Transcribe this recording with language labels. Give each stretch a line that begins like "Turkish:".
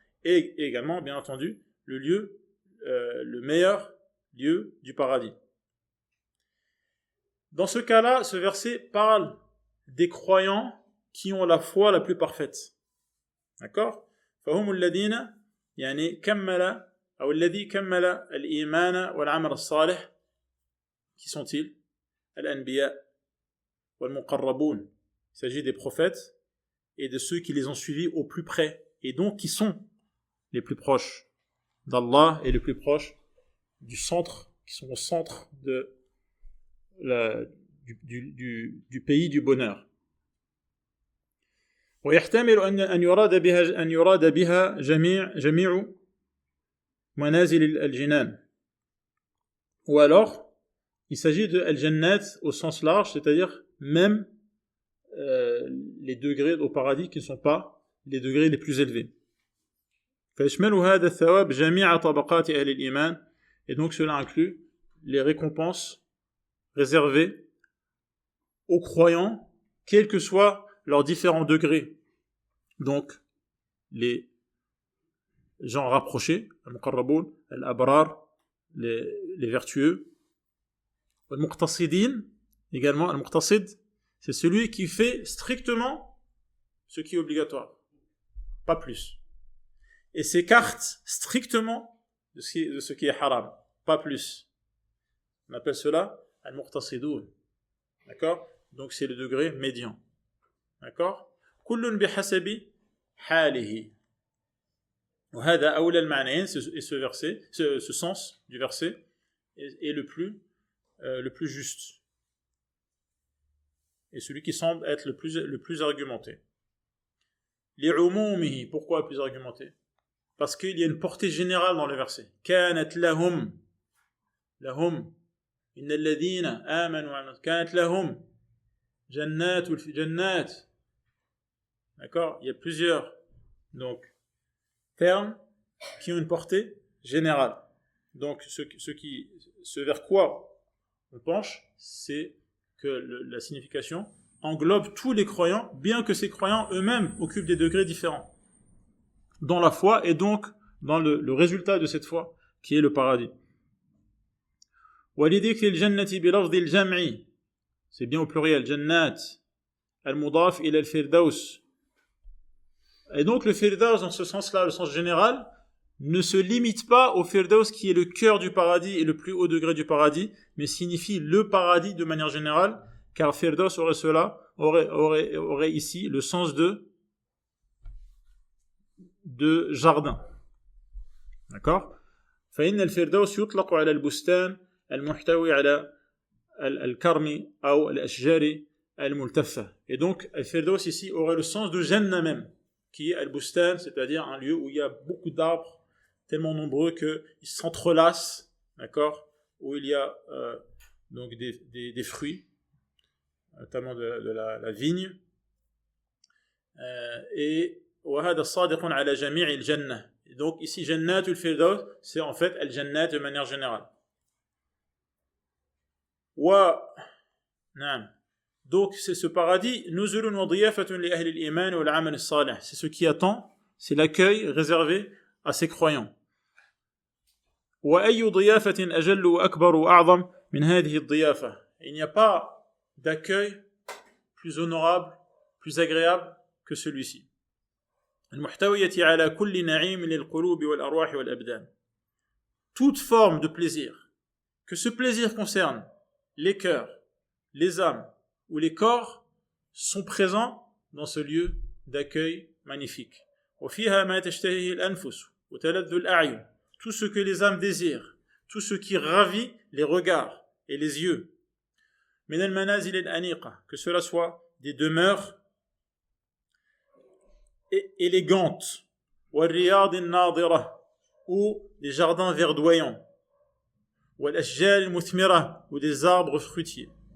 French: Et également, bien entendu, le lieu, le meilleur lieu du paradis. Dans ce cas-là, ce verset parle des croyants qui ont la foi la plus parfaite. D'accord?
Arabic: فهم الذين يعني كمل أو الذي كمل الإيمان والعمل الصالح.
French: Qui sont-ils?
Arabic: الأنبياء والمقربون.
French: Il s'agit des prophètes et de ceux qui les ont suivis au plus près et donc qui sont les plus proches d'Allah et les plus proches du centre, qui sont au centre du pays du bonheur.
Arabic: ويحتمل أن يراد بها جميع منازل الجنان.
French: Ou alors, il s'agit de al-jannat au sens large, c'est-à-dire même les degrés au paradis qui ne sont pas les degrés les plus élevés.
Arabic: فيشمل هذا الثواب جميع طبقات أهل الإيمان.
French: Et donc cela inclut les récompenses réservées aux croyants, quels que soient leurs différents degrés. Donc, les gens rapprochés, al-muqarraboun, al-abrar, les vertueux. Al-muqtasidin, également, al-muqtasid, c'est celui qui fait strictement ce qui est obligatoire, pas plus. Et s'écarte strictement de ce qui est haram, pas plus. On appelle cela al-muqtasidoun. D'accord? Donc c'est le degré médian. D'accord?
Arabic: كل بحسب حاله. وهذا أولى المعنيين.
French: Et ce verset, ce sens du verset est le plus juste. Et celui qui semble être le plus argumenté.
Arabic: لعمومه.
French: Pourquoi plus argumenté? Parce qu'il y a une portée générale dans le verset.
Arabic: كانت لهم إن الذين آمنوا وعملوا كانت لهم جنات.
French: D'accord? Il y a plusieurs termes qui ont une portée générale. Donc ce vers quoi on penche, c'est que la signification englobe tous les croyants, bien que ces croyants eux-mêmes occupent des degrés différents dans la foi et donc dans le résultat de cette foi qui est le paradis.
Arabic: ولذكر الجنة بلفظ الجمع,
French: c'est bien au pluriel,
Arabic: jannat, al-mudaf ila al-firdaus.
French: Et donc le firdaus dans ce sens-là, le sens général, ne se limite pas au firdaus qui est le cœur du paradis et le plus haut degré du paradis, mais signifie le paradis de manière générale, car firdaus aurait ici le sens de jardin. D'accord?
Arabic: فإن الفردوس يطلق على البستان المحتوي على الكرم أو الأشجار الملتفة.
French: Et donc, al-firdaus ici aurait le sens de Jannah même, qui est al-bustan, c'est-à-dire un lieu où il y a beaucoup d'arbres, tellement nombreux qu'ils s'entrelacent, d'accord, où il y a donc des fruits, notamment de la vigne.
Arabic: Et وهذا صادق على جميع الجنة.
French: Donc ici, Jannatul Firdaus, c'est en fait al-Jannat de manière générale. Donc c'est ce paradis,
Arabic: نزل وضيافة لأهل الإيمان والعمل الصالح.
French: C'est ce qui attend, c'est l'accueil réservé à ses croyants.
Arabic: وأي ضيافة أجل وأكبر وأعظم من هذه الضيافة.
French: Il n'y a pas d'accueil plus honorable, plus agréable que celui-ci.
Arabic: المحتوية على كل نعيم للقلوب والأرواح والأبدان.
French: Toute forme de plaisir, que ce plaisir concerne les cœurs, les âmes ou les corps sont présents dans ce lieu d'accueil magnifique.
Arabic: وفيها ما تشتهيه الأنفس وتلذ الأعين.
French: Tout ce que les âmes désirent, tout ce qui ravit les regards et les yeux.
Arabic: من المنازل الأنيقة,
French: que cela soit des demeures élégantes,
Arabic: والرياض الناضرة,
French: ou des jardins verdoyants,
Arabic: والأشجار المثمرة,
French: ou des arbres fruitiers,